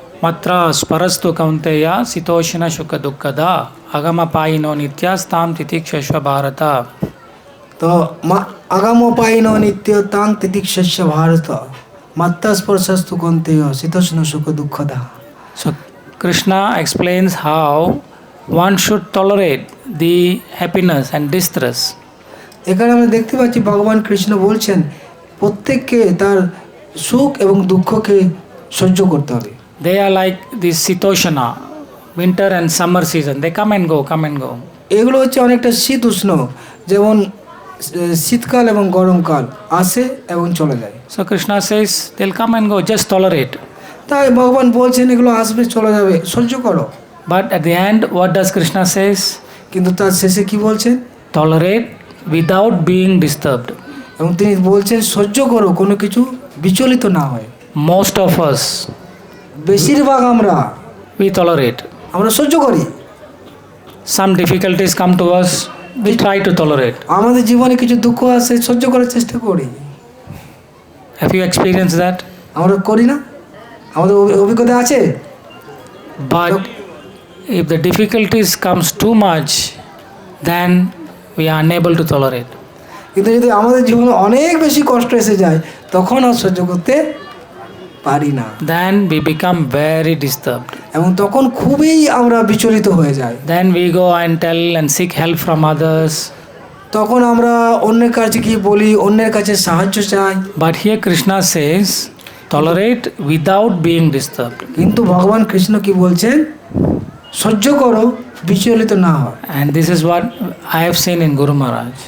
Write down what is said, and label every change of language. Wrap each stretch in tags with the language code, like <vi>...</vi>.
<sa>Matra sparastu kaunteya Sitoshna Shuka Dukkada Agama Paino Nityastam Titikshashva Bharata. তো আগাম pine নিত্য তাং তিতিক্ষস্য ভারত মাত্রা স্পর্শস্তু কন্তেয় শীতোষ্ণ সুখ দুঃখদা।</sa> <en>So Krishna explains how one should tolerate the happiness and distress.</en> <bn>এখানে আমরা দেখতে পাচ্ছি ভগবান কৃষ্ণ বলছেন প্রত্যেককে তার সুখ এবং দুঃখকে সহ্য করতে হবে।</bn> <en>They are like the Sitoshana, winter and summer season. They come and go, come and go.</en> <bn>এগুলো হচ্ছে অনেকটা শীত উষ্ণ, যেমন শীতকাল এবং গরমকাল আসে এবং চলে যায়।</bn> <en>So Krishna says they'll come and go, just tolerate.</en> <bn>তাই ভগবান বলছেন এগুলো আসবে চলে যাবে, সহ্য করো।</bn> <en>But at the end, what does Krishna says?</en> <bn>কিন্তু তার শেষে কি বলছেন?</bn> <en>Tolerate without being disturbed.</en> <bn>এবং তিনি বলছেন সহ্য করো, কোনো কিছু বিচলিত না হয়।</bn> <en>Most of us,</en> <bn>বেশিরভাগ</bn> <en>we tolerate.</en> <bn>আমরা সহ্য করি।</bn> <en>Some difficulties come to us, we try to tolerate.</en> <bn>আমাদের জীবনে কিছু দুঃখ আসে, সহ্য করার চেষ্টা করি।</bn> <en>Have you experienced that?</en> <bn>আমরা করি না? আমাদের অভিজ্ঞতা আছে।</bn> <en>But if the difficulties comes too much, then we are unable to tolerate.</en> <bn>কিন্তু যদি আমাদের জীবনে অনেক বেশি কষ্ট এসে যায় তখন আর সহ্য করতে পারি না।</bn> <en>Then we become very disturbed.</en> <bn>এবং তখন খুবই আমরা বিচলিত হয়ে যাই।</bn> <en>Then we go and tell and seek help from others.</en> <bn>তখন আমরা অন্যের কাছে গিয়ে বলি, অন্যের কাছে সাহায্য চাই।</bn> <en>But here Krishna says, tolerate without being disturbed.</en> <bn>কিন্তু ভগবান কৃষ্ণ কি বলছেন? সহ্য করো, বিচলিত না হয়।</bn> <en>And this is what I have seen in Guru Maharaj.</en>